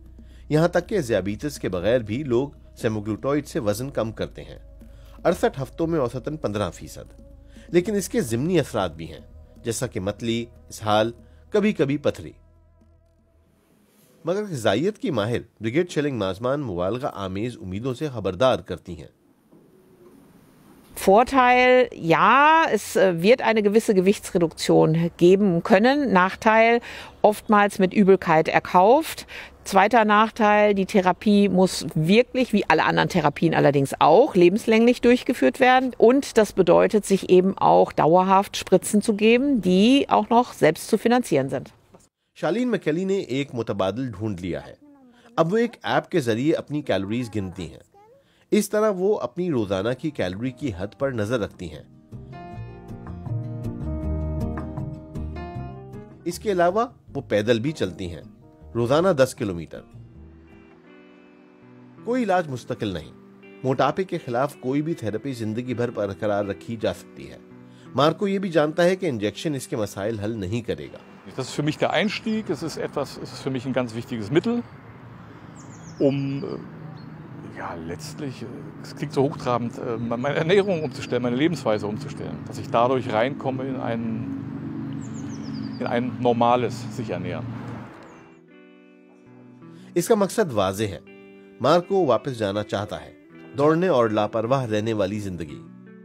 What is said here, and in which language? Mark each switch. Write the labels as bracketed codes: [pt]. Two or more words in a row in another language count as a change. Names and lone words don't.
[ur] یہاں تک کہ ذیابیطس کے بغیر بھی لوگ سیماگلوٹائیڈ سے وزن کم کرتے ہیں، 68 ہفتوں میں اوسطاً 15%. لیکن اس کے ضمنی اثرات بھی ہیں، جیسا کہ متلی، اسہال، کبھی کبھی پتھری. مگر غذائیت کی ماہر بریگیڈ شیلنگ ماجمان مبالغہ آمیز امیدوں سے خبردار کرتی ہیں. [de] Vorteil, ja, es wird eine gewisse Gewichtsreduktion geben können. Nachteil, oftmals mit Übelkeit erkauft. Zweiter Nachteil, die Therapie muss wirklich, wie alle anderen Therapien allerdings auch, lebenslänglich durchgeführt werden. Und das bedeutet, sich eben auch dauerhaft Spritzen zu geben, die auch noch selbst zu finanzieren sind. [ur] شالین میکیلی نے ایک متبادل ڈھونڈ لیا ہے. اب وہ ایک ایپ کے ذریعے اپنی کیلوریز گنتی ہیں. اس طرح وہ اپنی روزانہ کی کیلوری کی حد پر نظر رکھتی ہیں. اس کے علاوہ وہ پیدل بھی چلتی ہیں، روزانہ 10 کلومیٹر. کوئی علاج مستقل نہیں. موٹاپے کے خلاف کوئی بھی تھیراپی زندگی بھر برقرار رکھی جا سکتی ہے. مارکو یہ بھی جانتا ہے کہ انجیکشن اس کے مسائل حل نہیں کرے گا. [de] Das ist für mich der Einstieg. Es ist für mich ein ganz wichtiges Mittel, ja, letztlich, es klingt so hochtrabend, meine Ernährung umzustellen, meine Lebensweise umzustellen, dass ich dadurch reinkomme in ein normales sich ernähren. [ur] اس کا مقصد واضح ہے. مارکو واپس جانا چاہتا ہے، دوڑنے اور لاپرواہ رہنے والی زندگی.